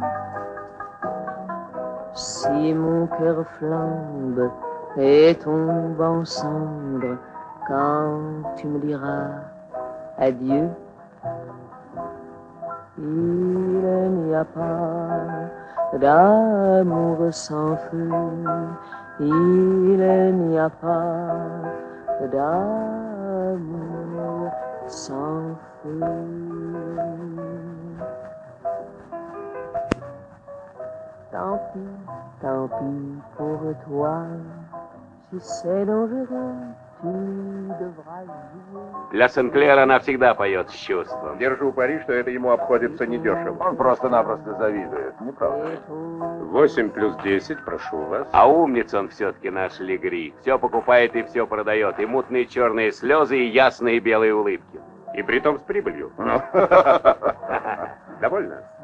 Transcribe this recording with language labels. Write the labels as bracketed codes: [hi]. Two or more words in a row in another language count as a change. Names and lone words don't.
[fr] Si mon cœur flambe et tombe en cendres quand tu me diras adieu, il n'y a pas d'amour sans feu, il n'y a pas d'amour sans feu. Tant pis pour toi, si c'est dangereux, tu devras jouer. [ru] Для Сен-Клера она всегда поет с чувством. Держу пари, что это ему обходится недешево. Он просто-напросто завидует, не правда ли? 8 плюс 10, прошу вас. А умница он все-таки наш Легри. Все покупает и все продает. И мутные черные слезы, и ясные белые улыбки. И притом с прибылью. Довольно?